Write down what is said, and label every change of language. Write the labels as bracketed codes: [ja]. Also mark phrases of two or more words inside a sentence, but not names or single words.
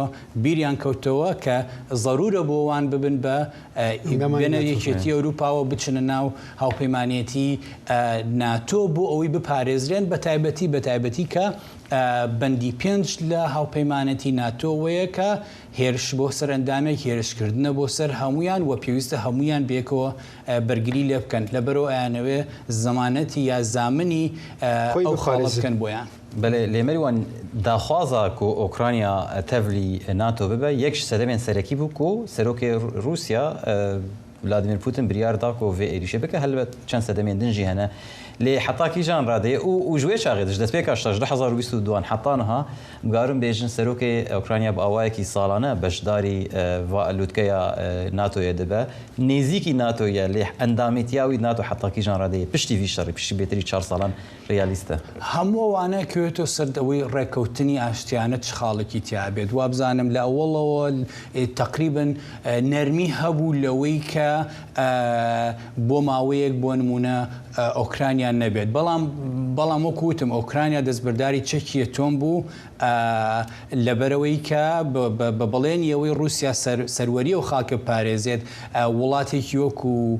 [ckb] بیریان کەوتەوە کە ضرورە بۆوان ببن بە بێنە یەکێتی ئەوروپاوە بچنە ناو هاوپەیمانێتی ناتۆ بۆ ئەوەی بپارێزرێن بە تایبەتی کە بەندی 5 لە هاوپەیمانەتی ناتۆوەیە کە هێرش بۆ سەر ئەندامێک هێرشکردنە بۆ سەر هەمویان و پێویستە هەمویان بێکەوە بەرگری لێ بکەن لەبەرەوە ئەیانەوێ زەمانەتی یا زامنی ئەو خاڵە بکەن بۆیان [ku] بەێ لێمەریوان داخوازە و ئۆکرانیا تەڤلی ناتۆ ببە یەک سەدەمێن سەرەکی بوو و سەرۆکی رووسیا ولادیمیر پوتین بریاردا و vê êrişê bike helbet çend sedemên din jî hene lê heta kîjan radeyê û ji wê çaxê de ji destpêka 2022 heta niha bigarin bêjin serokê Ukrayna bi awayekî salane beşdarî lûtkeya NATOyê dibe nêzîkî NATOye lê endamêtiya wî NATO heta kîjan radeyê piştî vî şerî piştî bêtirî 4 salan realîst e. [ckb] هەموو ئەوانە کەوێتەوە سەر ئەوەی ڕێککەوتنی ئاشتیانە چ خاڵێکی تیا بێت وا بزانم لە ئەوڵەوە تقریبن نەرمی هەبوو لەوەی کە بۆ ماوەیەک بۆ نمونە ئۆکرانیان نەبێت بەڵام وەکوتم ئۆکرانیا دەستبەرداری چەکی ئەتۆم بوو لەبەرەوەی کە بە بەڵێنی ئەوەی رووسیا سەروەری و خاکە پارێزێت وڵاتێکی وەکو